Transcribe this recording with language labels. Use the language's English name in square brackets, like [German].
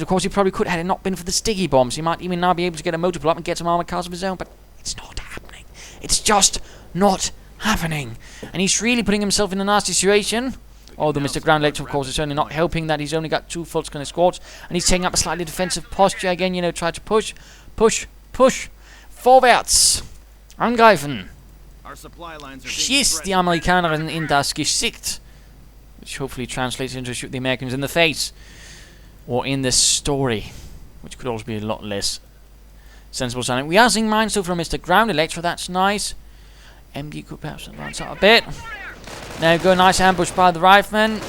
[English] Of course, he probably could had it not been for the sticky bombs. He might even now be able to get a motor pool up and get some armored cars of his own, but it's not happening. It's just not happening. And he's really putting himself in a nasty situation. Although MrgroundElectro, of course, is certainly not helping that he's only got 2 Volksgrenadier squads. And he's taking up a slightly defensive posture again, you know, try to push. [German] Vorwärts. Angreifen. Schießt die Amerikanerin in das Gesicht. [English] Which hopefully translates into shoot the Americans in the face. Or in this story. Which could also be a lot less sensible sounding. We are seeing mines still from MrgroundElectro. That's nice. MD could perhaps advance out a bit. There we go. Nice ambush by the rifleman.